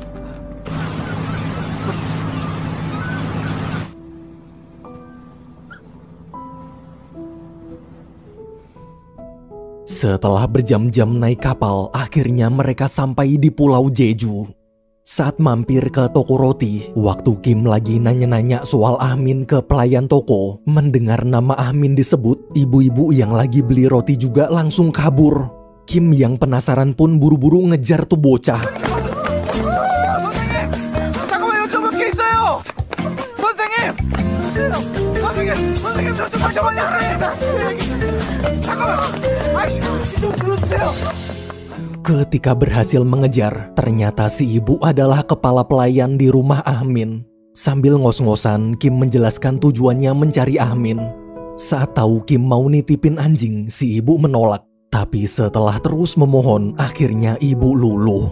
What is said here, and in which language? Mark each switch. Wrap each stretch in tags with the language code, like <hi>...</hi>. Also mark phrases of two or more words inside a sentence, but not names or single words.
<id>Setelah berjam-jam naik kapal, akhirnya mereka sampai di Pulau Jeju. Saat mampir ke toko roti, waktu Kim lagi nanya-nanya soal Ahmin ke pelayan toko, mendengar nama Ahmin disebut, ibu-ibu yang lagi beli roti juga langsung kabur. Kim yang penasaran pun buru-buru ngejar tuh bocah.</id> <ko>잠깐만 여쭤볼 게 있어요. 선생님 저 잠깐만요. 잠깐만. 아이씨 좀 불러주세요.</ko> <id>Ketika berhasil mengejar, ternyata si ibu adalah kepala pelayan di rumah Ahmin. Sambil ngos-ngosan, Kim menjelaskan tujuannya mencari Ahmin. Saat tahu Kim mau nitipin anjing, si ibu menolak. Tapi setelah terus memohon, akhirnya ibu luluh.</id>